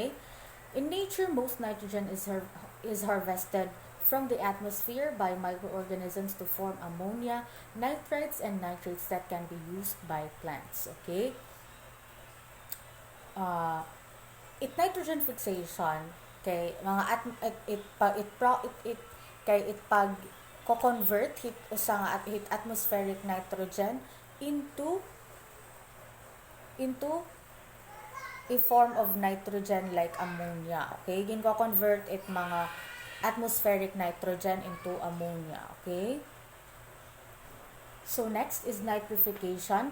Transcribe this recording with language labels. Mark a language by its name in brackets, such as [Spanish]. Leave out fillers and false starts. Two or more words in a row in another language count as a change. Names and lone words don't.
[English] Okay, in nature most nitrogen is harvested from the atmosphere by microorganisms to form ammonia, nitrites, and nitrates that can be used by plants. [Waray] Okay? It [English] nitrogen fixation [Waray] kay mga it pag co-convert hit usa nga at hit [English] atmospheric nitrogen into a form of nitrogen like ammonia. [Waray] Okay? Gin-convert it mga [English] atmospheric nitrogen into ammonia. Okay? So next is nitrification.